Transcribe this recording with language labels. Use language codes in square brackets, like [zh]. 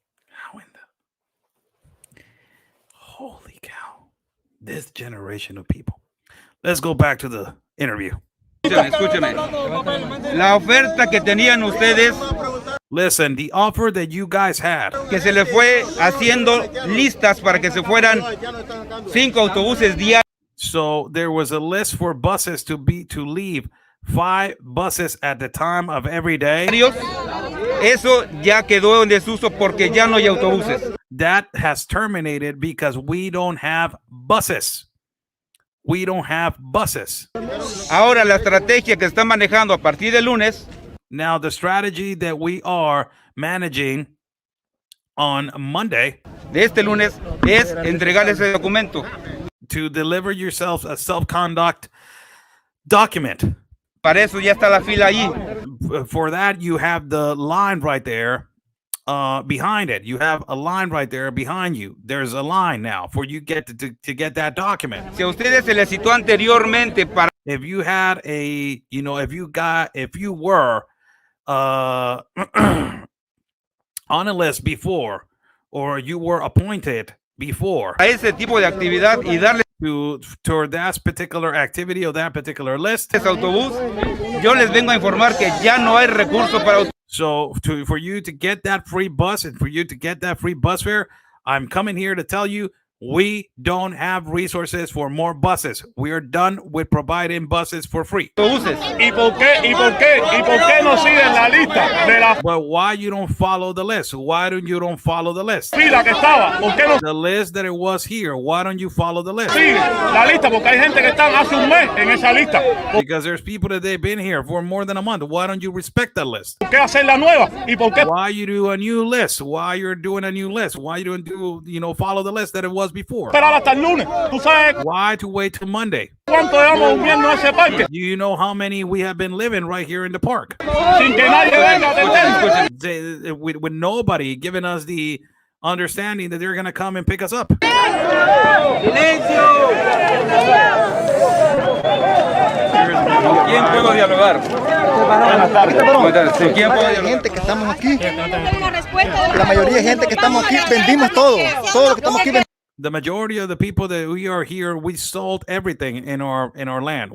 [en] How in the holy cow, this generation of people. Let's go back to the interview. [es] Escúcheme. La oferta que tenían ustedes, [en] Listen, the offer that you guys had, [es] que se le fue haciendo listas para que se fueran 5 autobuses diarios. [en] so there was a list for buses to leave 5 buses at the time of every day. [es] Eso ya quedó en desuso porque ya no hay autobuses. [en] That has terminated because we don't have buses. We don't have buses. [es] Ahora la estrategia que están manejando a partir del lunes, [en] Now, the strategy that we are managing on Monday [es] de este lunes, es entregar ese documento. [en] to deliver yourself a self-conduct document. [es] Para eso ya está la fila allí. [en] For that, you have the line right there behind it. You have a line right there behind you. There's a line now for you get to get that document. [es] Si a ustedes se les citó anteriormente para [en] If you had a, if you were on a list before, or you were appointed before [es] a ese tipo de actividad y darles [en] toward that particular activity or that particular list, [es] ese autobús, yo les vengo a informar que ya no hay recursos para autobús. [en] so for you to get that free bus and for you to get that free bus fare, I'm coming here to tell you we don't have resources for more buses. We are done with providing buses for free. [es] ¿Y por qué no siguen la lista de la [en] But why you don't follow the list? Why don't you follow the list? [es] fila que estaba? ¿Por qué no [en] The list that it was here. Why don't you follow the list? [es] siguen la lista? Porque hay gente que están hace un mes en esa lista. [en] Because there's people that they've been here for more than a month. Why don't you respect that list? [es] ¿Por qué hacer la nueva? ¿Y por qué [en] Why you do a new list? Why you're doing a new list? Why you don't follow the list that it was before? [es] esperar hasta el lunes? ¿Tú sabes [en] Why to wait till Monday? [es] cuánto llevamos durmiendo en ese parque? [en] Do you know how many we have been living right here in the park? [es] Sin que nadie venga a atender. [en] With nobody giving us the understanding that they're going to come and pick us up. [es] ¿Quién puedo dialogar? Buenas tardes. ¿Con quién puedo dialogar? Gente que estamos aquí, la mayoría de gente que estamos aquí, vendimos todo lo que estamos aquí. [en] The majority of the people that we are here, we sold everything in our land.